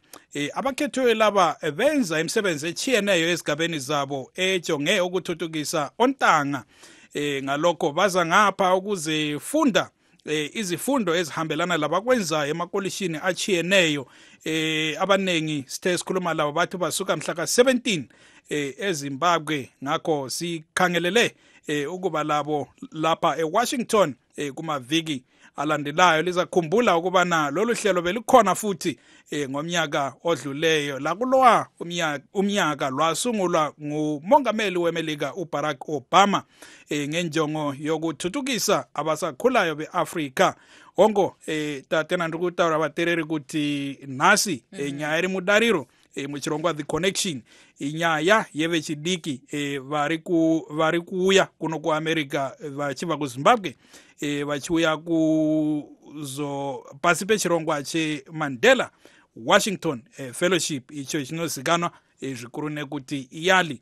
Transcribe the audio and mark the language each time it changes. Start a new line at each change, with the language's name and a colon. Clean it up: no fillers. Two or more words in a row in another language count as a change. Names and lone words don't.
North Ndebele: Abakhethiweyo laba benza imisebenzi etshiyeneyo ezigabeni zabo ejonge ukuthuthukisa ontanga ngalokho baza ngapha ukuze funda izifundo ezihambelana labakwenzayo emakolishini achiyeneyo abanengi sithe sikhuluma labo bathi basuka mhla ka-17 eZimbabwe ngakho sikhangelele ukuba labo lapha eWashington kumaviki alandelayo. Lizakhumbula ukubana lolu hlelo belikhona futhi ngomnyaka odluleyo lakulowa umnyaka lwasungulwa ngumongameli weMelika uBarack Obama ngenjongo yokuthuthukisa abasakhulayo beAfrika.
Shona: Ongo tatena ndikutaura vatereri kuti nhasi nyaya iri mudariro muchirongwa The Connection inyaya yevechidiki vari kuuya kuno kuAmerica vachibva kuZimbabwe vachiuya pasi pechirongwa cheMandela Washington Fellowship icho chinozikanwa zvikuru nekuti YALI.